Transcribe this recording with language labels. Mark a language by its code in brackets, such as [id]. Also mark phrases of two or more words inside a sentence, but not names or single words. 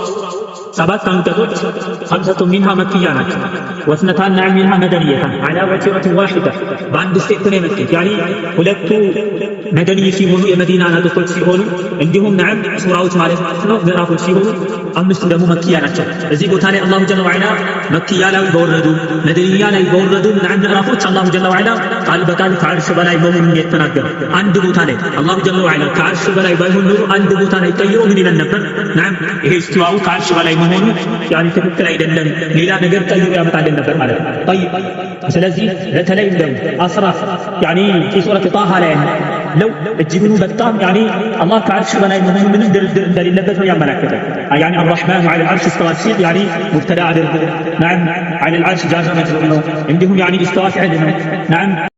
[am] ሰባት አንቀጾች [ar] خمسة منها مكية [am] ናቸው [ar] واثنتان منها مدنيتان على وتيرة واحدة [am] በአንድ ስቴት ነው የመጡት يعني ሁለቱ መደኒ ሲሆኑ የመዲና አንቀጾች ሲሆኑ እንዲሁም نعم ሱራዎች ማለት ነው ምዕራፎች ሲሆኑ አምስቱ ደግሞ መክያ ናቸው። እዚህ ቦታ ላይ [ar] الله جل وعلا [am] መክያ ላይ በወረዱ መደኒያ ላይ በወረዱ نعم ምዕራፎች [ar] الله جل وعلا [am] ቃል በቃል ከዓርሹ በላይ መሆኑን የተናገረ አንድ ቦታ ላይ [ar] الله جل وعلا [am] ከዓርሹ በላይ ባይሆን ኖሮ አንድ ቦታ ላይ ቀይሮ ምን ይለን ነበር? نعم ይሄ ኢስቲዋኡ ከዓርሹ በላይ መሆኑ يعني ትክክል አይደለም ሌላ ነገር ቀይሮ ያመጣልን ነበር ማለት ነው። طيب ስለዚህ በተለይ እንደው አስራፍ يعني [ar] في سورة طه [am] ላይ ለው እጅጉኑ በጣም يعني አላህ ከዓርሹ በላይ መሆኑ ምንም ድርድር እንደሌለበት ነው ያመለከተው። [ar] يعني الرحمن على العرش استوى [am] ሲል يعني مبتدا አድርጎ نعم [ar] على العرش جازم [am] ነው እንዲሁም [ar] يعني استوى فعل [am] ነው نعم